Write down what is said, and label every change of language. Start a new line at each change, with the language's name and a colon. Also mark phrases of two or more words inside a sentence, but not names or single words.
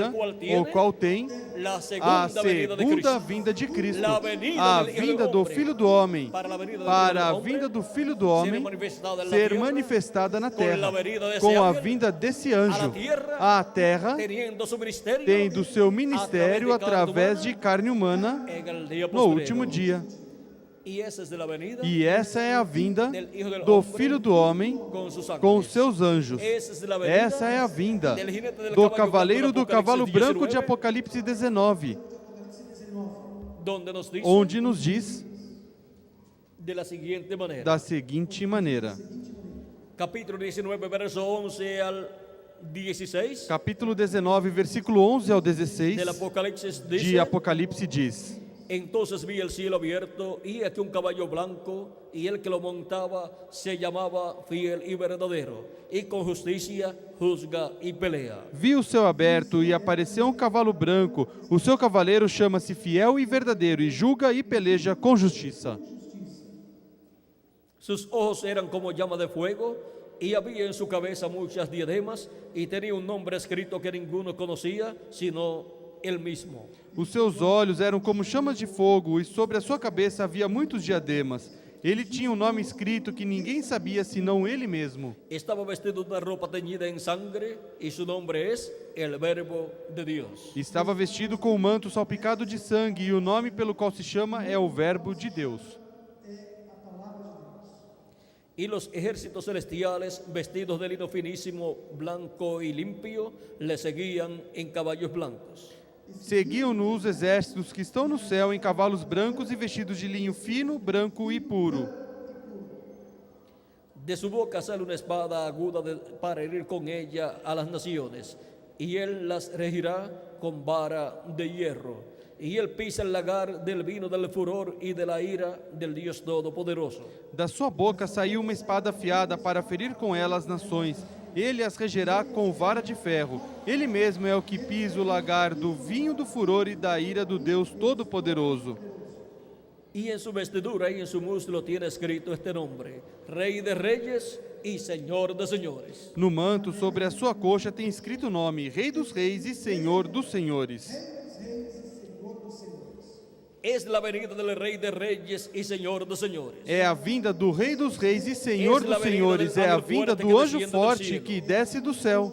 Spanish: El qual tiene
Portuguese: o qual tem
Spanish: la
Portuguese: a
Spanish: segunda venida de
Portuguese: segunda
Spanish: Cristo,
Portuguese: vinda de Cristo,
Spanish: La venida
Portuguese: a
Spanish: del Hijo
Portuguese: vinda
Spanish: del
Portuguese: do
Spanish: Hombre,
Portuguese: Filho do Homem,
Spanish: para la venida del
Portuguese: para
Spanish: Hijo
Portuguese: a
Spanish: del Hombre,
Portuguese: vinda do Filho do ser Homem
Spanish: manifestada en la
Portuguese: ser
Spanish: tierra,
Portuguese: manifestada na terra,
Spanish: la venida desse
Portuguese: com a
Spanish: ángel,
Portuguese: vinda desse anjo.
Spanish: tierra,
Portuguese: A terra
Spanish: teniendo su ministerio
Portuguese: tem do seu ministério através através
Spanish: de carne humana en el día
Portuguese: no
Spanish: postrero.
Portuguese: último dia.
Spanish: Y esa es de la venida
Portuguese: E essa é a vinda
Spanish: del Hijo del
Portuguese: do
Spanish: Hombre
Portuguese: Filho do Homem
Spanish: con sus ángeles.
Portuguese: com os seus anjos.
Spanish: Esa es de la venida
Portuguese: Essa é a vinda
Spanish: del jinete del
Portuguese: do
Spanish: caballo
Portuguese: cavaleiro do
Spanish: blanco de
Portuguese: cavalo Apocalipse branco de 19, Apocalipse 19,
Spanish: donde nos dice
Portuguese: onde nos diz
Spanish: de la siguiente manera.
Portuguese: da seguinte maneira.
Spanish: Capítulo 19, verso 11 al 16
Portuguese: Capítulo 19, versículo 11 ao 16
Spanish: del Apocalipsis
Portuguese: de
Spanish: dice:
Portuguese: Apocalipse diz:
Spanish: Entonces vi el cielo abierto y aquí un caballo blanco, y el que lo montaba se llamaba Fiel y Verdadero, y con justicia juzga y pelea.
Portuguese: Vi o céu aberto e apareceu um cavalo branco. O seu cavaleiro chama-se Fiel e Verdadeiro e julga e peleja com justiça.
Spanish: Sus ojos eran como llama de fuego, y había en su cabeza muchas diademas, y tenía un nombre escrito que ninguno conocía, sino él mismo.
Portuguese: Os seus olhos eram como chamas de fogo e sobre a sua cabeça havia muitos diademas. Ele tinha um nome escrito que ninguém sabia senão ele mesmo.
Spanish: Estaba vestido de una ropa teñida en sangre y su nombre es el Verbo de Dios.
Portuguese: Estava vestido com um manto salpicado de sangue e o nome pelo qual se chama é o Verbo de Deus.
Spanish: Y los ejércitos celestiales, vestidos de lino finísimo, blanco y limpio, le seguían en caballos blancos.
Portuguese: Seguiam-no os exércitos que estão no céu em cavalos brancos e vestidos de linho fino, branco e puro.
Spanish: De su boca sale una espada aguda para herir con ella a las naciones, y él las regirá con vara de hierro. Y él pisa el lagar del vino del furor y de la ira del Dios Todopoderoso.
Portuguese: Da sua boca saiu uma espada afiada para ferir com ela as nações. Ele as regerá com vara de ferro. Ele mesmo é o que pisa o lagar do vinho do furor e da ira do Deus Todo-Poderoso.
Spanish: Y en su vestidura y en su muslo tiene escrito este nombre: Rey de Reyes y Señor de Señores.
Portuguese: No manto, sobre a sua coxa, tem escrito o nome: Rei dos Reis e Senhor dos Senhores.
Spanish: Es la venida del Rey de Reyes y Señor de Señores.
Portuguese: É a vinda do Rei dos Reis e Senhor dos Senhores. É a vinda do anjo forte que desce do céu.